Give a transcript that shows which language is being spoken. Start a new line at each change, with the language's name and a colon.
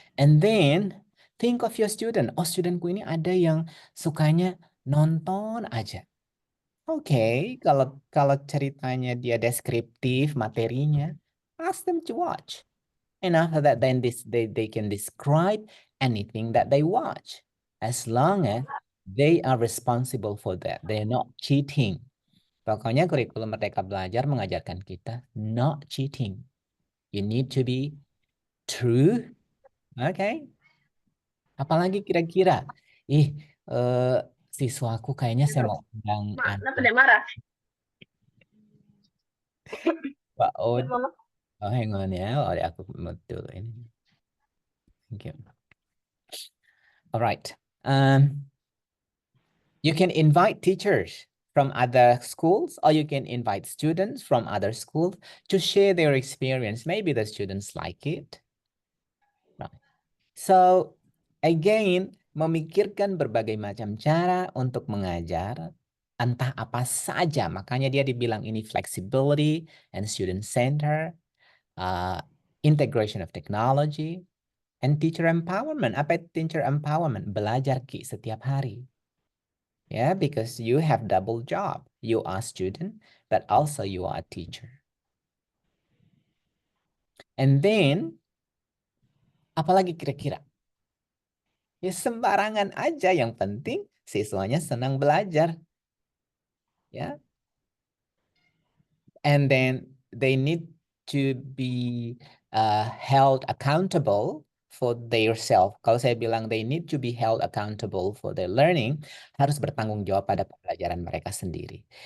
English: And then think of your student.
Indonesian: Oh, studentku ini ada yang sukanya nonton aja. Oke, kalau ceritanya dia deskriptif materinya,
English: ask them to watch. And after that, then they can describe anything that they watch, as long as they are responsible for that. They're not cheating.
Indonesian: Pokoknya kurikulum Merdeka Belajar mengajarkan kita
English: not cheating. You need to be true. Okay.
Indonesian: Apalagi kira-kira? Siswaku kayaknya saya mau undang Kenapa dia marah?
English: Pak Od. Oh, hang on ya.
Indonesian: Aku mute dulu ini.
English: Thank you. All right. You can invite teachers from other schools, or you can invite students from other schools to share their experience. Maybe the students like it. Right. So, again,
Indonesian: memikirkan berbagai macam cara untuk mengajar, entah apa saja. Makanya dia dibilang ini
English: flexibility and student center, integration of technology, and teacher empowerment.
Indonesian: Apa itu teacher empowerment? Belajar Ki setiap hari.
English: Yeah, because you have double job. You are student, but also you are a teacher. And then,
Indonesian: apalagi kira-kira? Ya sembarangan aja, yang penting siswanya senang belajar. Ya.
English: And then they need to be held accountable for their self.
Indonesian: Kalau saya bilang
English: they need to be held accountable for their learning,
Indonesian: harus bertanggung jawab pada pembelajaran mereka sendiri.